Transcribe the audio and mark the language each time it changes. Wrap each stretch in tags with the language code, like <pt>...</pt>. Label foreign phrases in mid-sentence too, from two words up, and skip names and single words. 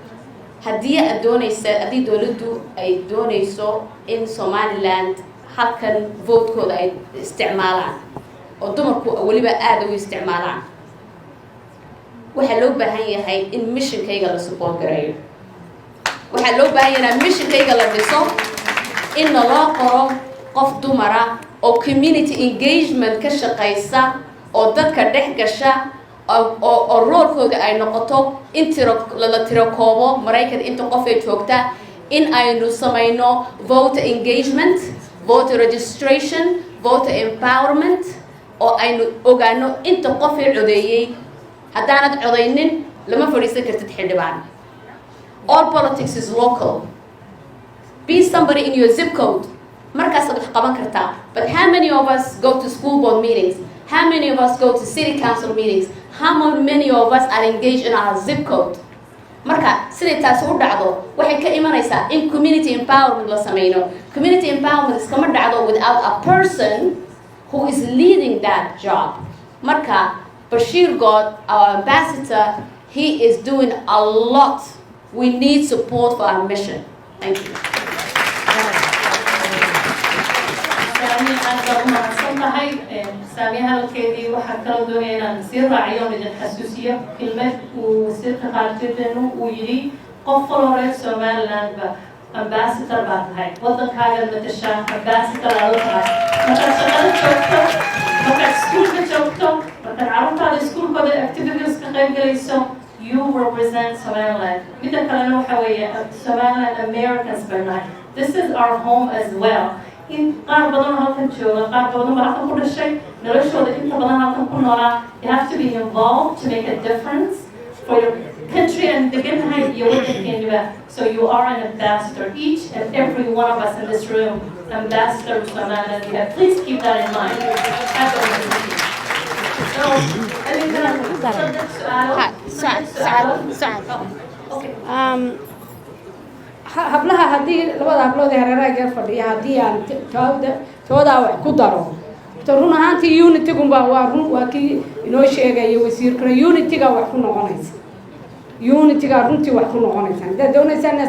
<so>haddii dowladdu ay doonayso in Somaliland halkan vote-kooda ay isticmaalaan oo dumarku weliba aad u isticmaalaan waxaa loo baahan yahay in mission-kayga la support gareeyo waxaa loo baahan yahay mission-kayga la dhiso in loo qoro qof dumara oo</so> <en>community engagement</en> <so>ka shaqeysa oo dadka dhex gasha oo roolkooda ay noqoto in la tiro koobo Maraykan inta qof ay joogta in aynu samayno</so> <en>voter engagement voter registration voter empowerment</en> <so>oo aynu ogaano inta qof ay codeeyay haddaanad codeynin lama fadhiisan kartid xildhibaan</so> <en>all politics is local be somebody in your zip code</en> <so>markaasaad wax qaban kartaa</so> <en>but how many of us go to school board meetings how many of us go to city council meetings how many of us are engaged in our zip code</en> <so>marka siday taasi u dhacdo waxay ka imanaysaa in</so> <en>community empowerment</en> <so>la sameyno</so> <en>community empowerment</en> <so>iskama dhacdo</so> <en>without a person who is leading that job marka Bashir God our ambassador he is doing a lot we need support for our mission thank you</en> <so>Samia halkeedii waxaa kaloo doonaya inaan sii raaciyo midin xasuusiyo kelmad uu wasiirka qaarkeedenu uu yidhi qof kaloo reer Somaliland ba ambassador baa tahay wadankaaga matashaa ambassador aad tahay markaad shaqada joogto markaad iskuulka joogto markaad carruurtaada iskuulkooda activities ka qayb galayso</so> <en>you represent Somaliland. Somaliland Americans Bernard. This is our home as well. In you have to be involved to make a difference for your country and so you are an ambassador, each and every one of us in this room, ambassador of Somaliland. Please keep that in mind.</en> <so>hablaha haddii labada hablood ee hareeraha geer fadhiya haddii aan toodaa wax ku daro run ahaantii unity-gunba waa kii inoo sheegaya wasiirkuna unity-ga wax ku noqonaysa unity-ga runtii wax ku noqonaysa haddaad doonaysaan inaad</so>